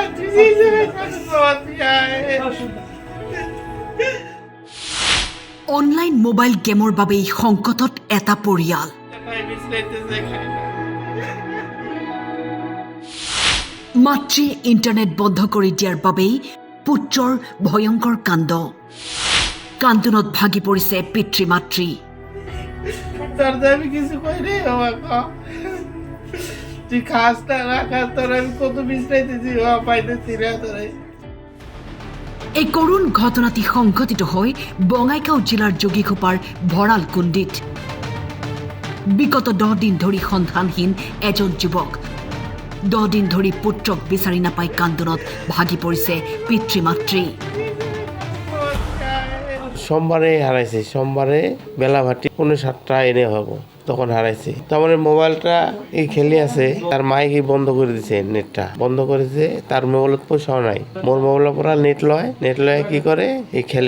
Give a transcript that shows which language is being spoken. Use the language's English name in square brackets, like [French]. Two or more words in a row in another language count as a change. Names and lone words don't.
[Assamese] অনলাইন মোবাইল গেমৰ বাবেই সংকটত এটা পৰিয়াল। মাতৃয়ে ইণ্টাৰনেট বন্ধ কৰি দিয়াৰ বাবেই পুত্ৰৰ ভয়ংকৰ কাণ্ড। কান্দোনত ভাগি পৰিছে পিতৃ মাতৃ। [Bangla] আমি কিছু কই রে বাবা, তুই খাস না না খাস, তোর আমি কত বিশ্রাইতেছি পাইতেছি রে তোরে। [Assamese] এই করুণ ঘটনাটি সংঘটিত হয় বঙাইগাঁও জিলাৰ যোগীঘোপাৰ ভঁৰালকুণ্ডিত। বিগত 10 দিন ধৰি সন্ধানহীন এজন যুৱক। 10 দিন ধৰি পুত্ৰক বিচাৰি নাপাই কান্দোনত ভাগি পৰিছে পিতৃ মাতৃ। [Bangla] সোমবারে হারাইছে, সোমবারে বেলা ভাটি 7:30 এনে হব, তখন হারাইছে। তারপরে মোবাইলটা এই খেলে আছে, তার মায়ে কি বন্ধ করে দিছে, নেটটা বন্ধ করেছে। তার মোবাইলত পয়সাও নাই, মোর মোবাইলের পর নেট লয় কি করে এই খেলে।